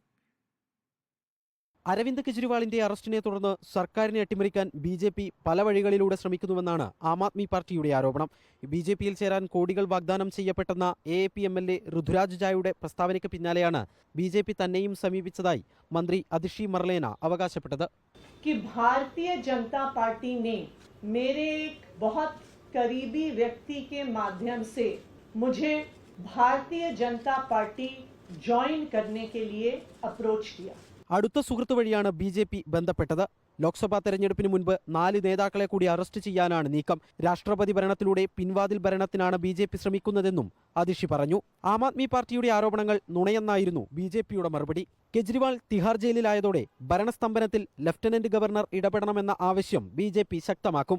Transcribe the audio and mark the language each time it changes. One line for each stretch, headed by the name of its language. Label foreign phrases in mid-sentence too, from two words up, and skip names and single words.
Malayalam: അരവിന്ദ് കെജ്രിവാളിന്റെ അറസ്റ്റിനെ തുടർന്ന് സർക്കാരിനെ അട്ടിമറിക്കാൻ ബി.ജെ.പി പല വഴികളിലൂടെ ശ്രമിക്കുന്നുവെന്നാണ് ആം ആദ്മി പാർട്ടിയുടെ ആരോപണം. ബി.ജെ.പിയിൽ ചേരാൻ കോടികൾ വാഗ്ദാനം ചെയ്യപ്പെട്ടെന്ന എ.പി എം.എൽ.എ ഋതുരാജ് ജായുടെ പ്രസ്താവനയ്ക്ക് പിന്നാലെയാണ് ബി.ജെ.പി തന്നെയും സമീപിച്ചതായി മന്ത്രി അതിഷി മർലേന അവകാശപ്പെട്ടത്.
Hindi: भारतीय जनता पार्टी ने मेरे एक बहुत करीबी व्यक्ति के माध्यम से मुझे भारतीय जनता पार्टी ज्वाइन करने के लिए अप्रोच किया.
Malayalam: അടുത്ത സുഹൃത്ത് വഴിയാണ് ബി.ജെ.പി ബന്ധപ്പെട്ടത്. ലോക്സഭാ തെരഞ്ഞെടുപ്പിന് മുൻപ് 4 നേതാക്കളെ കൂടി അറസ്റ്റ് ചെയ്യാനാണ് നീക്കം. രാഷ്ട്രപതി ഭരണത്തിലൂടെ പിൻവാതിൽ ഭരണത്തിനാണ് ബി.ജെ.പി ശ്രമിക്കുന്നതെന്നും അതിഷി പറഞ്ഞു. ആം ആദ്മി പാർട്ടിയുടെ ആരോപണങ്ങൾ നുണയെന്നായിരുന്നു ബി.ജെ.പിയുടെ മറുപടി. കെജ്രിവാൾ തിഹാർ ജയിലിലായതോടെ ഭരണസ്തംഭനത്തിൽ ലഫ്റ്റനന്റ് ഗവർണർ ഇടപെടണമെന്ന ആവശ്യം ബി.ജെ.പി ശക്തമാക്കും.